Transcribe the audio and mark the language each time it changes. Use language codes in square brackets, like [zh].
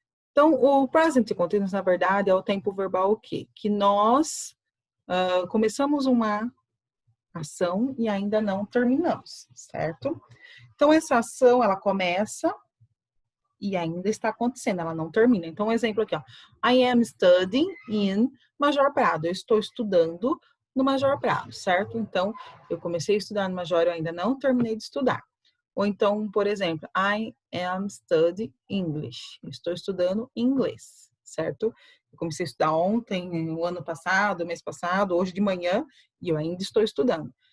[pt] Então, o present continuous, na verdade, é o tempo verbal o quê? Que nós começamos uma ação e ainda não terminamos, certo? Então, essa ação, ela começa e ainda está acontecendo, ela não termina. Então, um exemplo aqui, ó. [en] I am studying in Major Prado. [pt] Eu estou estudando no Major Prado, certo? Então, eu comecei a estudar no Major, eu ainda não terminei de estudar. Ou então, por exemplo, [en] I am studying English. [pt] Eu estou estudando inglês, certo? Eu comecei a estudar ontem, o ano passado, o mês passado, hoje de manhã, e eu ainda estou estudando.